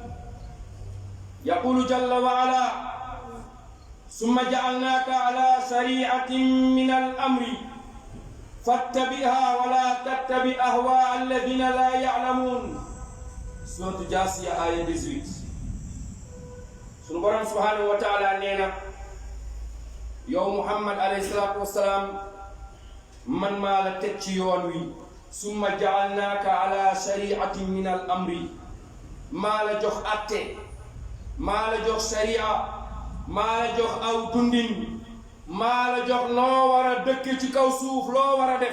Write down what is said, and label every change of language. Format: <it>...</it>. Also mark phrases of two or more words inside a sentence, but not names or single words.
<ar>يقول جل وعلا ثم جعلناك على شريعة من الأمر فاتبعها ولا تتبع أهواء الذين لا يعلمون. سورة جاسية آية 18.</ar> <wo>sunu borom</wo> <ar>سبحانه وتعالى</ar> <wo>nee na yow Muhammad</wo> <ar>عليه الصلاة والسلام</ar> <wo>man maa la teg ci yoon wi.</wo> <ar>ثم جعلناك على شريعة من الأمر</ar> <wo>maa la jox atte maa la jox sharia maa la jox aw dundin maa la jox loo war a dëkk ci kaw suuf loo war a def.</wo>